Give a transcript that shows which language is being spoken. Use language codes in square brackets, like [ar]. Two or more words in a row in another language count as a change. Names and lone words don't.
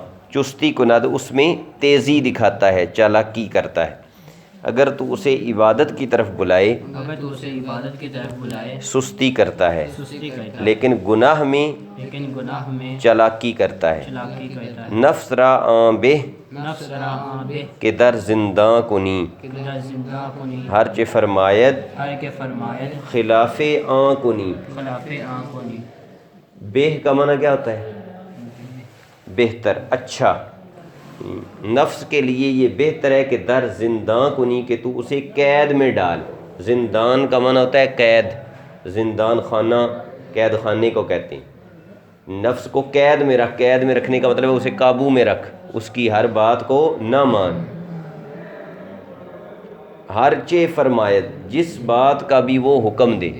[fa] چستی کند [ur] اس میں تیزی دکھاتا ہے، چالاکی کرتا ہے. اگر تو اسے عبادت کی طرف بلائے سستی کرتا ہے، لیکن گناہ میں چالاکی کرتا ہے. [fa] نفس را آن بے کہ در زنداں کنی ہر چے فرماید خلاف آن کنی. [ur] بے کا معنی کیا ہوتا ہے؟ بہتر، اچھا. نفس کے لیے یہ بہتر ہے کہ [fa] در زنداں کنی [ur] کہ تو اسے قید میں ڈال. زندان کا معنی ہوتا ہے قید، زندان خانہ قید خانے کو کہتے ہیں. نفس کو قید میں رکھ. قید میں رکھنے کا مطلب ہے اسے قابو میں رکھ، اس کی ہر بات کو نہ مان. [fa] ہر چے فرمایت [ur] جس بات کا بھی وہ حکم دے.